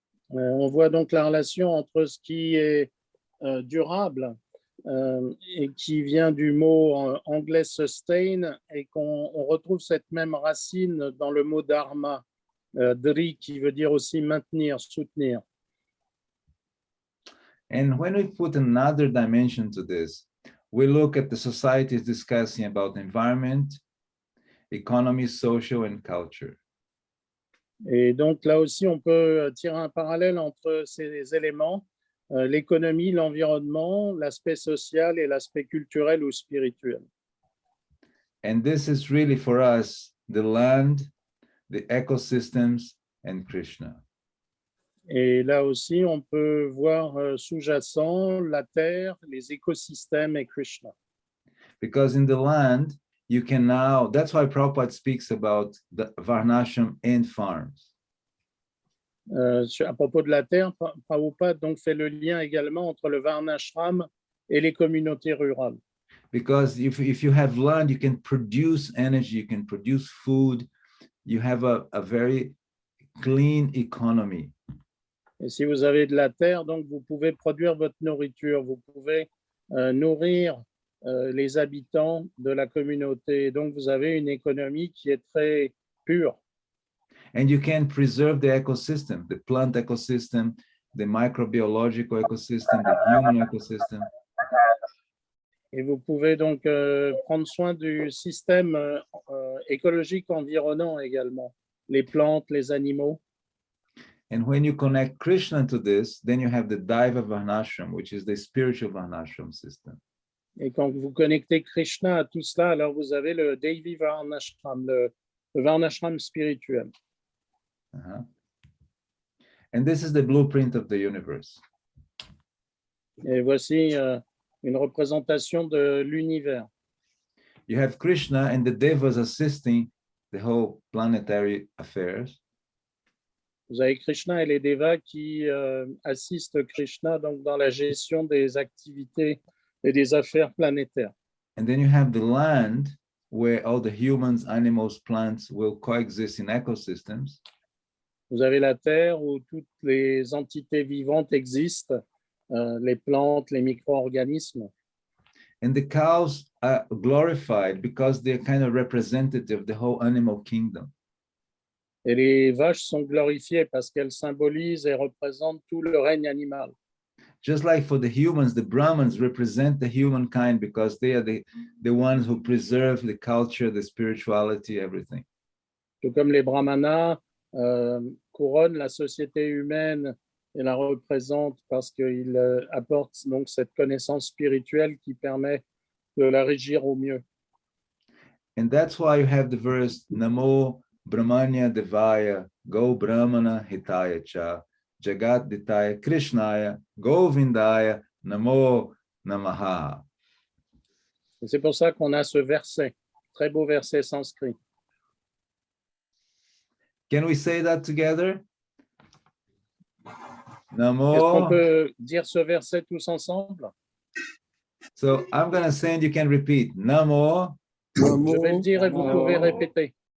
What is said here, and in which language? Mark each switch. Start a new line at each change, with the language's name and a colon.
French: On voit donc la relation entre ce qui est durable et qui vient du mot anglais sustain, et qu'on retrouve cette même racine dans le mot Dharma, Dri, qui veut dire aussi maintenir, soutenir.
English: And when we put another dimension to this, we look at the societies discussing about environment, economy, social, and culture.
French: Et donc là aussi, on peut tirer un parallèle entre ces éléments, l'économie, l'environnement, l'aspect social et l'aspect culturel ou spirituel.
English: And this is really for us, the land, the ecosystems, and Krishna.
French: Et là aussi, on peut voir sous-jacent la terre, les écosystèmes et Krishna.
English: Because in the land, you can now, that's why Prabhupada speaks about the Varnashram and farms.
French: À propos de la terre, Prabhupada donc fait le lien également entre le Varnashram et les communautés rurales.
English: Because if you have land, you can produce energy, you can produce food, you have a very clean economy.
French: Et si vous avez de la terre, donc vous pouvez produire votre nourriture, vous pouvez nourrir les habitants de la communauté. Donc vous avez une économie qui est très pure.
English: And you can preserve the ecosystem, the plant ecosystem, the microbiological ecosystem, the human ecosystem.
French: Et vous pouvez donc prendre soin du système écologique environnant également, les plantes, les animaux.
English: And when you connect Krishna to this, then you have the Daiva Varnashram, which is the spiritual Varnashram system.
French: Et quand vous connectez Krishna à tout cela, alors vous avez le Devi Varnashram, le Varnashram spirituel.
English: And this is the blueprint of the universe.
French: Et voici une représentation de l'univers.
English: You have Krishna and the devas assisting the whole planetary affairs.
French: Vous avez Krishna et les devas qui assistent Krishna donc dans la gestion des activités et des affaires planétaires.
English: And then you have the land where all the humans, animals, plants will coexist in ecosystems.
French: Vous avez la terre où toutes les entités vivantes existent, les plantes, les micro-organismes.
English: And the cows are glorified because they're kind of representative of the whole animal kingdom.
French: Et les vaches sont glorifiées parce qu'elles symbolisent et représentent tout le règne animal.
English: Just like for the humans, the Brahmins represent the humankind because they are the ones who preserve the culture, the spirituality, everything.
French: Tout comme les brahmanas couronnent la société humaine et la représentent parce qu'ils apportent donc cette connaissance spirituelle qui permet de la régir au mieux.
English: And that's why you have the verse
Sanskrit: Namo Brahmanya Devaya Go Brahmana Hitaya Cha Jagat Ditaya Krishnaya Govindaya Namo Namaha.
French: Et c'est pour ça qu'on a ce verset, très beau verset sanskrit.
English: Can we say that together?
French: Est-ce qu'on
Sanskrit: Namo.
French: peut dire ce verset tous ensemble?
English: So I'm going to say and you can repeat.
Sanskrit: Namo.
French: Je vais le dire et vous pouvez répéter.